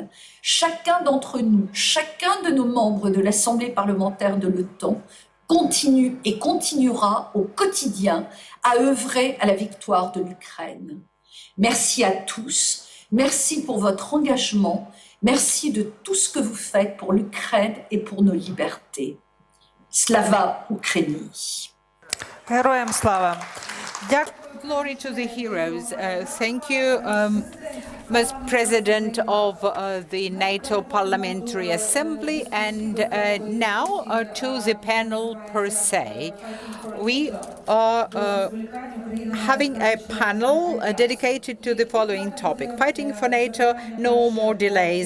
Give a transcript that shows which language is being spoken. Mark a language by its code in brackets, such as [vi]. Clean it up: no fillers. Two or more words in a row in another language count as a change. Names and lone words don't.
[fr] Chacun d'entre nous, chacun de nos membres de l'Assemblée parlementaire de l'OTAN continue et continuera au quotidien à œuvrer à la victoire de l'Ukraine. Merci à tous, merci pour votre engagement, merci de tout ce que vous faites pour l'Ukraine et pour nos libertés. [uk] Слава Україні. Героям слава. [en] Glory to the heroes. Thank you, most President of the NATO Parliamentary Assembly. And now to the panel per se. We are having a panel dedicated to the following topic: fighting for NATO, no more delays.